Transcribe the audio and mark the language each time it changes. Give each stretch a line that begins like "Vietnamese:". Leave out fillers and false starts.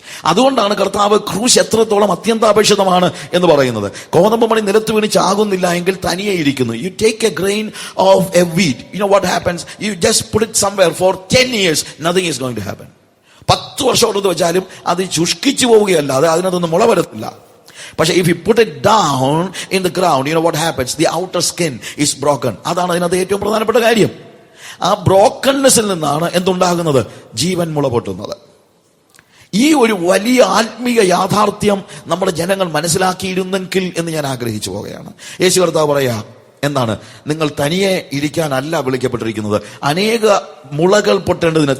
Malayalam: അതുകൊണ്ടാണ് കർത്താവ് ക്രൂശ് എത്രത്തോളം അത്യന്താപേക്ഷിതമാണ് എന്ന് പറയുന്നത്. കോതമ്പ് മണി നിലത്ത് വീണ് ചാകുന്നില്ല എങ്കിൽ തനിയെ ഇരിക്കുന്നു.
English: You take a grain of a wheat, you know what happens? You just put it somewhere for 10 years, nothing is going to happen.
Malayalam: 10 വർഷം എടുത്ത് വെച്ചാലും അത് ശുഷ്കിച്ചു പോവുകയല്ലാതെ അതിനകത്തൊന്നും മുള വരത്തില്ല. പക്ഷെ
English: if you put it down in the ground, you know what happens? The outer skin is broken.
Malayalam: അതാണ് അതിനകത്ത് ഏറ്റവും പ്രധാനപ്പെട്ട കാര്യം. ആ ബ്രോക്കൺനെസ്സിൽ നിന്നാണ് എന്തുണ്ടാകുന്നത്? ജീവൻ മുള പൊട്ടുന്നത്. ഈ ഒരു വലിയ ആത്മീയ യാഥാർത്ഥ്യം നമ്മുടെ ജനങ്ങൾ മനസ്സിലാക്കിയിരുന്നെങ്കിൽ എന്ന് ഞാൻ ആഗ്രഹിച്ചു പോവുകയാണ്. യേശു കർത്താവ് പറയാ, എന്താണ്? നിങ്ങൾ തനിയെ ഇരിക്കാനല്ല വിളിക്കപ്പെട്ടിരിക്കുന്നത്, അനേക മുളകൾ പൊട്ടേണ്ടതിന്.